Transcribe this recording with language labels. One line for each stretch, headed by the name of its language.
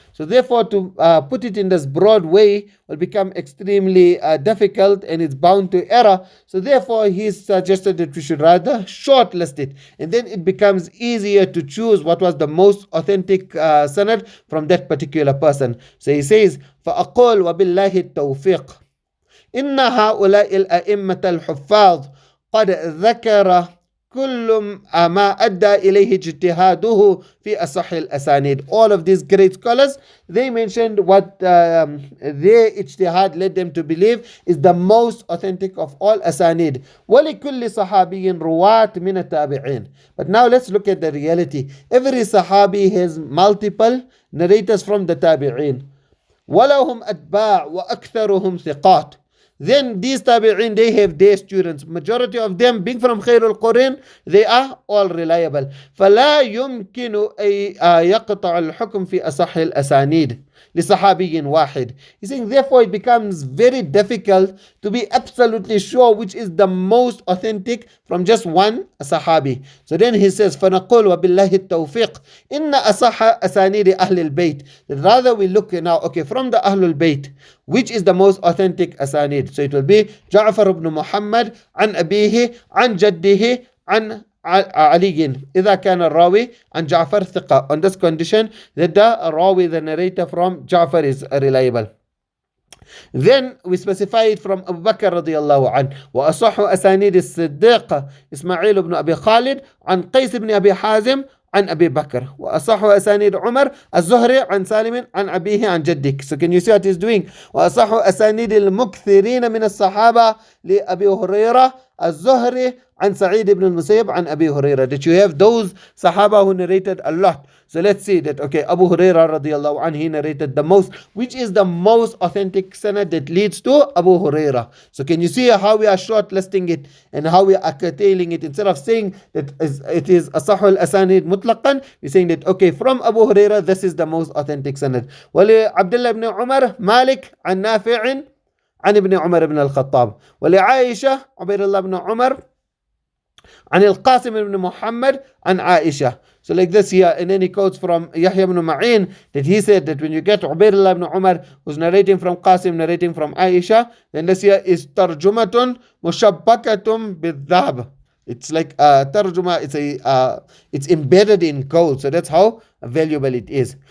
English: So therefore, to put it in this broad way will become extremely difficult, and it's bound to error. So therefore, he suggested that we should rather shortlist it, and then it becomes easier to choose what was the most authentic sanad from that particular person. So he says,
Arabic: فَأَقُولُ وَبِاللَّهِ التَّوْفِيقِ إِنَّ هَؤُلَاءِ الْأَئِمَّةَ الْحُفَّاظِ قَدْ ذَكَرَ كل ما أدى إليه اجتهاده في أصح الأسانيد.
English: All of these great scholars, they mentioned what their ijtihad led them to believe is the most authentic of all asanid.
Arabic: ولكل صحابي رواة من التابعين.
English: But now let's look at the reality. Every sahabi has multiple narrators from the tabi'in.
Arabic: ولهم أتباع وأكثرهم ثقات.
English: Then these tabi'in, they have their students. Majority of them being from Khairul Quran, they are all reliable.
Arabic: فلا يمكن أن يقطع الحكم في أصح الأسانيد لصحابي واحد.
English: He's saying therefore it becomes very difficult to be absolutely sure which is the most authentic from just one sahabi. So then he says
Arabic: فنقول وبالله التوفيق إن أصح أسانيد أهل البيت.
English: Rather we look now, okay, from the Ahlul Bayt, which is the most authentic asanid? So it will be Ja'far ibn Muhammad
Arabic: عن أبيه عن جده عن علي إذا كان الراوي عن جعفر ثقة,
English: on this condition that the rawi, the narrator from Ja'far, is reliable. Then we specify it from Abu Bakr radiyallahu anhu.
Arabic: وأصح أسانيد الصديق إسماعيل بن أبي خالد عن قيس بن أبي حازم عن أبي بكر. وأصح أسانيد عمر الزهري عن سالم عن أبيه عن جدك.
English: So can you see what he's doing?
Arabic: وأصح أسانيد المكثرين من الصحابة لأبي هريرة الزهري عن سعيد بن المسيب عن أبي هريرة.
English: That you have those Sahaba who narrated a lot. So let's see that, okay, Abu Hurairah radiyallahu anhu, he narrated the most. Which is the most authentic sanad that leads to Abu Hurairah? So can you see how we are shortlisting it and how we are curtailing it? Instead of saying that it is
Arabic: asahul asanid mutlaqan,
English: we're saying that, okay, from Abu Hurairah, this is the most authentic sanad.
Arabic: Wali Abdullah ibn Umar, Malik, an Nafi'in, عن ابن عمر بن الخطاب. ولعائشة عبيد الله بن عمر عن القاسم بن محمد عن عائشة.
English: So like this here, and then he quotes from Yahya ibn Ma'in that he said that when you get Ubaydullah ibn Umar who's narrating from Qasim, narrating from Aisha, then this here is
Arabic: tarjumatun mushabbakatum bidhab.
English: It's like tarjuma, it's embedded in gold. So that's how valuable it is.